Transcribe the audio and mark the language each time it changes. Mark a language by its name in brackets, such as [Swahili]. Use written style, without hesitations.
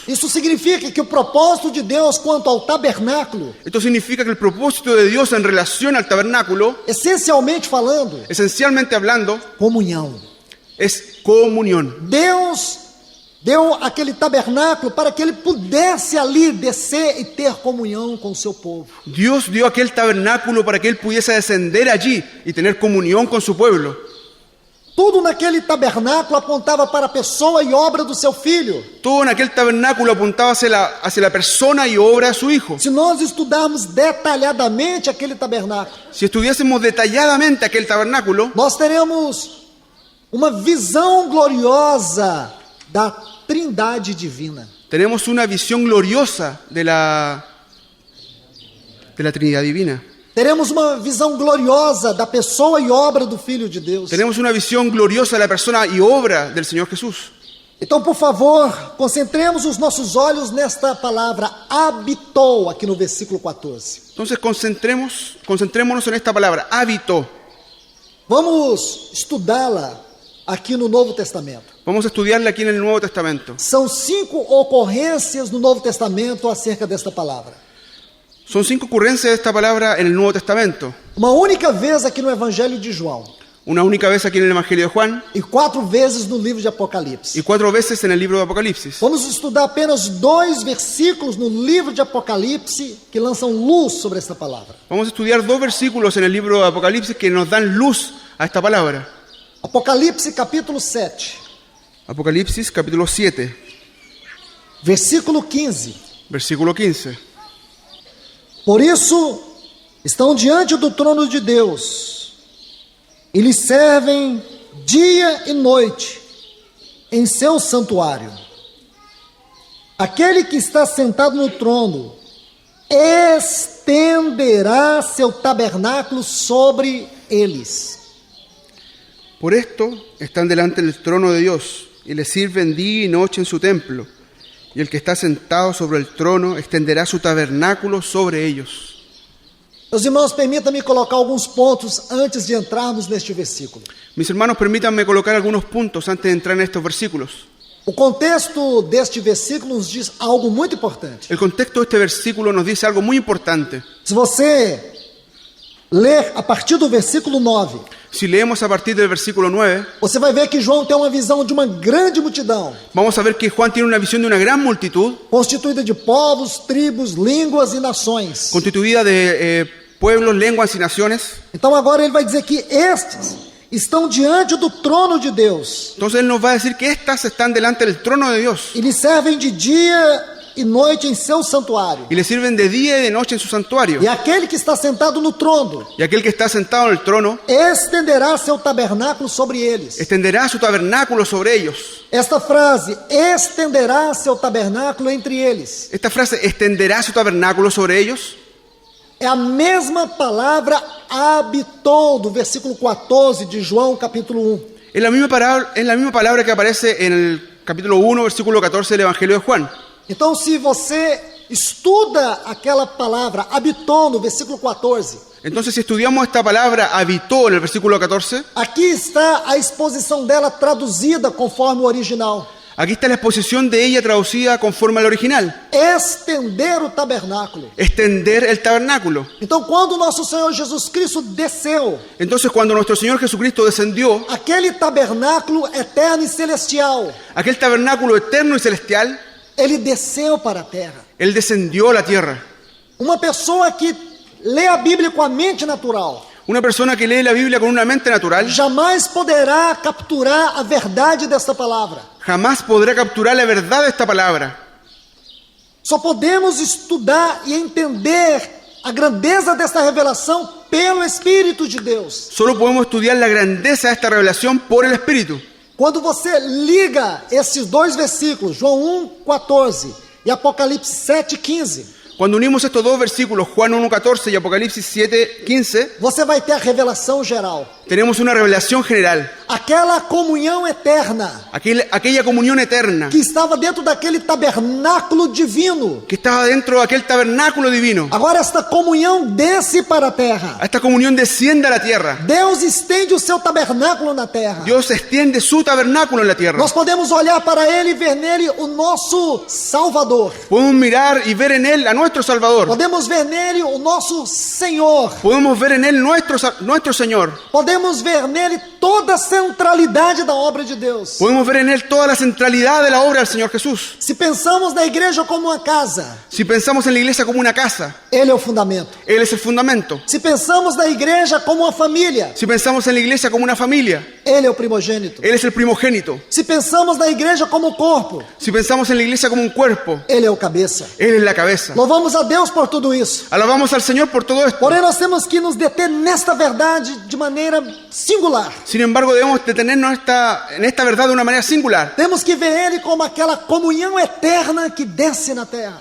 [Portuguese] Isso significa que o propósito de Deus quanto ao tabernáculo, [Spanish] Esto significa que el propósito de Dios en relación al tabernáculo, [Portuguese] essencialmente falando, [Spanish] esencialmente hablando, [Portuguese] comunhão. [Spanish] es comunión. [Portuguese] Deus deu aquele tabernáculo para que ele pudesse ali descer e ter comunhão com o seu povo. [Spanish] Dios dio aquel tabernáculo para que Él pudiese descender allí y tener comunión con su pueblo. [Portuguese] Tudo naquele tabernáculo apontava para a pessoa e obra do seu filho. [Spanish] Todo en aquel tabernáculo apuntaba hacia la persona y obra de su Hijo. [Portuguese] Se nós estudarmos detalhadamente aquele tabernáculo, [Spanish] Si estudiásemos detalladamente aquel tabernáculo, [Portuguese] nós teremos uma visão gloriosa da Trindade divina. [Spanish] tenemos una visión gloriosa de la Trinidad Divina. [Portuguese] Teremos uma visão gloriosa da pessoa e obra do Filho de Deus. [Spanish] Tenemos una visión gloriosa de la persona y obra del Señor Jesús. [Portuguese] Então, por favor, concentremos os nossos olhos nesta palavra habitou, aqui no versículo 14. [Spanish] Entonces concentrémonos en esta palabra, hábito. [Portuguese] Vamos estudá-la aqui no Novo Testamento. [Spanish] Vamos a estudiarla aquí en el Nuevo Testamento. [Portuguese] São 5 ocorrências no Novo Testamento acerca desta palavra. [Spanish] Son 5 ocurrencias de esta palabra en el Nuevo Testamento. [Portuguese] Uma única vez aqui no Evangelho de João [Spanish] Una única vez aquí en el Evangelio de Juan [Portuguese] e 4 vezes no livro de Apocalipse. [Spanish] y 4 veces en el libro de Apocalipsis. [Portuguese] Vamos estudar apenas 2 versículos no livro de Apocalipse que lançam luz sobre esta palavra. [Spanish] Vamos a estudiar 2 versículos en el libro de Apocalipsis que nos dan luz a esta palabra. [Portuguese] Apocalipse capítulo 7, [Spanish] Apocalipsis capítulo 7, [Portuguese] versículo 15. [Spanish] versículo 15. [Portuguese] Por isso, estão diante do trono de Deus e lhe servem dia e noite em seu santuário. Aquele que está sentado no trono estenderá seu tabernáculo sobre eles. [Spanish] Por esto están delante del trono de Dios y le sirven día y noche en su templo. Y el que está sentado sobre el trono extenderá su tabernáculo sobre ellos. [Portuguese] Meus irmãos, permita-me colocar alguns pontos antes de entrarmos neste versículo. [Spanish] Mis hermanos, permítanme colocar algunos puntos antes de entrar en estos versículos. [Portuguese] O contexto deste versículo nos diz algo muito importante. [Spanish] El contexto de este versículo nos dice algo muy importante. [Portuguese] Se você ler a partir do versículo 9, [Spanish] Si leemos a partir del versículo 9, [Portuguese] você vai ver que João tem uma visão de uma grande multidão, [Spanish] vamos a ver que Juan tiene una visión de una gran multitud, [Portuguese] constituída de povos, tribos, línguas e nações. [Spanish] constituida de pueblos, lenguas y naciones. [Portuguese] Então agora ele vai dizer que estes estão diante do trono de Deus [Spanish] Entonces Él nos va a decir que estas están delante del trono de Dios [Portuguese] e lhe servem de dia e noite em seu santuário. [Spanish] y le sirven de día y de noche en su santuario. [Portuguese] E aquele que está sentado no trono [Spanish] Y aquel que está sentado en el trono [Portuguese] estenderá seu tabernáculo sobre eles. [Spanish] extenderá su tabernáculo sobre ellos. [Portuguese] Esta frase, estenderá seu tabernáculo entre eles, [Spanish] Esta frase, extenderá su tabernáculo sobre ellos, [Portuguese] é a mesma palavra habitou do versículo 14 de João capítulo 1. [Spanish] es la misma palabra que aparece en el capítulo 1, versículo 14 del Evangelio de Juan. [Portuguese] Então, se você estuda aquela palavra, habitou, no versículo 14, [Spanish] Entonces, si estudiamos esta palabra habitó en el versículo 14, [Portuguese] aqui está a exposição dela traduzida conforme o original. [Spanish] aquí está la exposición de ella traducida conforme al original. [Portuguese] Estender o tabernáculo. [Spanish] Extender el tabernáculo. [Portuguese] Então, quando nosso Senhor Jesus Cristo desceu, [Spanish] Entonces, cuando nuestro Señor Jesucristo descendió, [Portuguese] aquele tabernáculo eterno e celestial, [Spanish] aquel tabernáculo eterno y celestial, [Portuguese] ele desceu para a terra. [Spanish] Él descendió a la tierra. [Portuguese] Uma pessoa que lê a Bíblia com a mente natural [Spanish] Una persona que lee la Biblia con una mente natural [Portuguese] jamais poderá capturar a verdade desta palavra. [Spanish] jamás podrá capturar la verdad de esta palabra. [Portuguese] Só podemos estudar e entender a grandeza desta revelação pelo Espírito de Deus. [Spanish] Solo podemos estudiar la grandeza de esta revelación por el Espíritu. [Portuguese] Quando você liga esses dois versículos, João 1:14 e Apocalipse 7:15, [Spanish] Cuando unimos estos dos versículos, Juan 1:14 y Apocalipsis 7:15, [Portuguese] você vai ter a revelação geral. [Spanish] tenemos una revelación general. [Portuguese] Aquela comunhão eterna [Spanish] Aquella comunión eterna [Portuguese] que estava dentro daquele tabernáculo divino. [Spanish] que estaba dentro de aquel tabernáculo divino. [Portuguese] Agora esta comunhão desce para a terra. [Spanish] Esta comunión desciende a la tierra. [Portuguese] Deus estende o seu tabernáculo na terra. [Spanish] Dios extiende su tabernáculo en la tierra. [Portuguese] Nós podemos olhar para ele e ver nele o nosso Salvador. [Spanish] Podemos mirar y ver en Él a nuestro Salvador. [Portuguese] Podemos ver nele o nosso Senhor. [Spanish] Podemos ver en Él nuestro Señor. [Portuguese] Podemos ver nele toda a centralidade da obra de Deus. [Spanish] Podemos ver en Él toda la centralidad de la obra del Señor Jesús. [Portuguese] Se pensamos na igreja como uma casa, [Spanish] Si pensamos en la iglesia como una casa, [Portuguese] ele é o fundamento. [Spanish] Él es el fundamento. [Portuguese] Se pensamos na igreja como uma família, [Spanish] Si pensamos en la iglesia como una familia, [Portuguese] ele é o primogênito. [Spanish] Él es el primogénito. [Portuguese] Se pensamos na igreja como corpo, [Spanish] Si pensamos en la iglesia como un cuerpo, [Portuguese] ele é o cabeça. [Spanish] Él es la cabeza. [Portuguese] Louvamos a Deus por tudo isso. [Spanish] Alabamos al Señor por todo esto. [Portuguese] Porém, nós temos que nos deter nesta verdade de maneira singular. [Spanish] Sin embargo, debemos detenernos en esta verdad de una manera singular. [Portuguese] Temos que ver ele como aquela comunhão eterna que desce na terra.